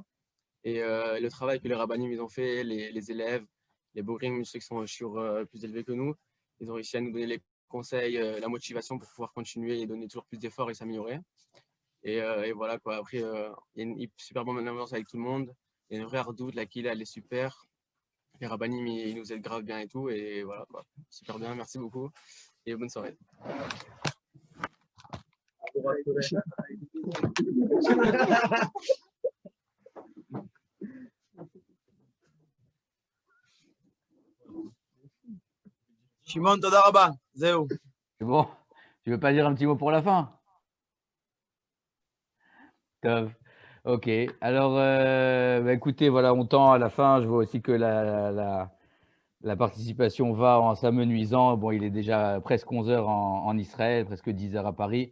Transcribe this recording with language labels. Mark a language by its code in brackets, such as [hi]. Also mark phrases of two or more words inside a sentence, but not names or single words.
[fr] Et le travail que les rabbanim ils ont fait, les élèves, les bogrim, ceux qui sont plus élevés que nous, ils ont réussi à nous donner les conseils, la motivation pour pouvoir continuer et donner toujours plus d'efforts et s'améliorer. Et voilà quoi. Après, il y a une super bonne ambiance avec tout le monde. Il y a une vraie hardout, la Kila, elle est super. Les rabbanim, ils nous aident grave bien et tout. Et voilà quoi. Super bien, merci beaucoup. Et bonne soirée. Shimon, [he] תודה רבה. [fr] Zéo. C'est bon. Tu veux pas dire un petit mot pour la fin? Tov. Ok. Alors, écoutez, voilà, on tend à la fin. Je vois aussi que la participation va en s'amenuisant. Bon, il est déjà presque 11 h en Israël, presque 10 h à Paris.